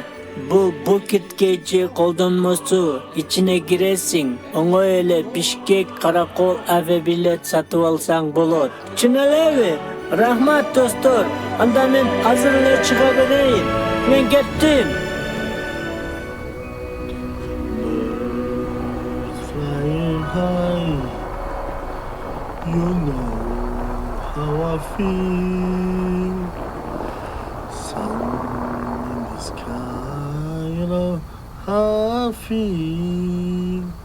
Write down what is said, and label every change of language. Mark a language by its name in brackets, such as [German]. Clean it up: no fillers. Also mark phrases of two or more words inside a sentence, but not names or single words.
[Kyrgyz] Бул букетке же колдонмосу, ичине киресиң, оңой эле Бишкек Каракол авиабилет сатып алсаң болот. Чын элеби? Рахмат достор. Анда мен азыр эле чыга берейин. Мен кеттим. [English] Flying high, you know how I feel. Sun in the sky, you know how I feel.